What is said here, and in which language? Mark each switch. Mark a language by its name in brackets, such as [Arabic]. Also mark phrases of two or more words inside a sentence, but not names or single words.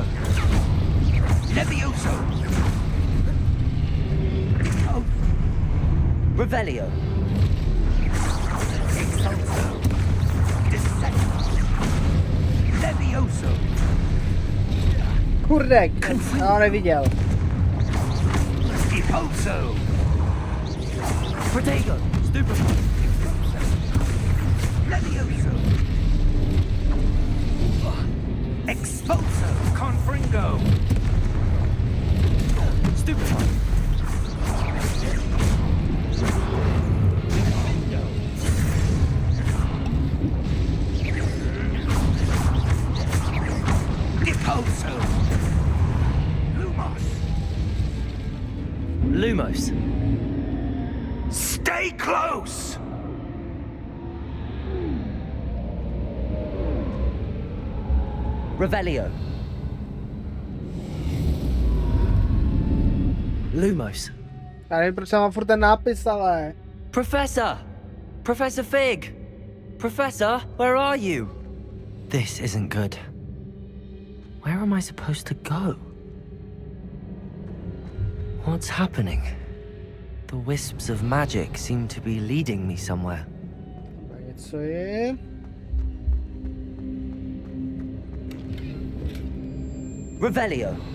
[English] Levioso! Oh. Revelio! Expulso! Levioso! [Czech] Kurde, já neviděl. [English] Deposo! Protego! Stupid! Levioso! Expulso! Confringo! Stupid! Deposo! Lumos! Lumos! Stay close! Revelio! Lumos! [Czech] Já nevím, proč mám furt ten nápis, ale... [English] Professor! Professor Fig! Professor, where are you? This isn't good. Where am I supposed to go? What's happening? The wisps of magic seem to be leading me somewhere. [Czech] Něco je... [English] Revelio!